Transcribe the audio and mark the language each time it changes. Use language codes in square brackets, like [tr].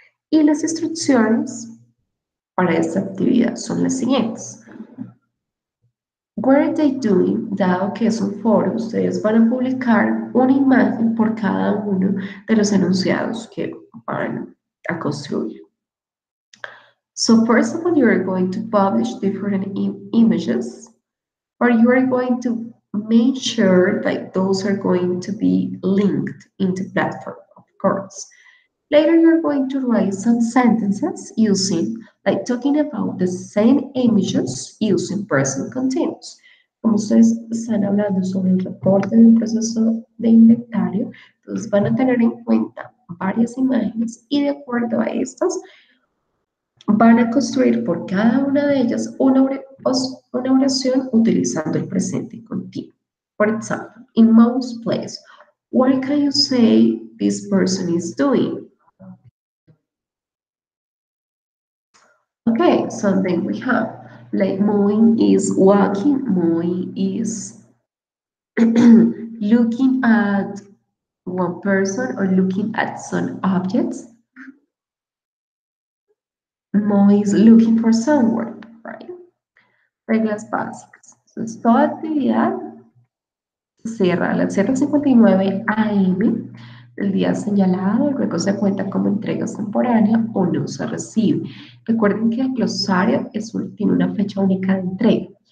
[es] Y las instrucciones para esta actividad son las siguientes. [en] What are they doing? [es] Dado que es un foro, ustedes van a publicar una imagen por cada uno de los enunciados que van a construir. [en] So first of all, you are going to publish different images, or you are going to make sure that those are going to be linked into the platform, of course. Later, you're going to write some sentences using, like talking about the same images using present continuous. [es] Como ustedes están hablando sobre el reporte del proceso de inventario, entonces van a tener en cuenta varias imágenes y de acuerdo a estas, van a construir por cada una de ellas una oración utilizando el presente continuo. [en] For example, in most places, what can you say this person is doing? Okay, so then we have like moving is walking, moving is looking at one person or looking at some objects. Moving is looking for someone, right? [es] Reglas básicas. Entonces, toda actividad cierra a las 7:59 am del día señalado, luego se cuenta como entrega espontánea o no se recibe. Recuerden que el glosario tiene una fecha única de entrega.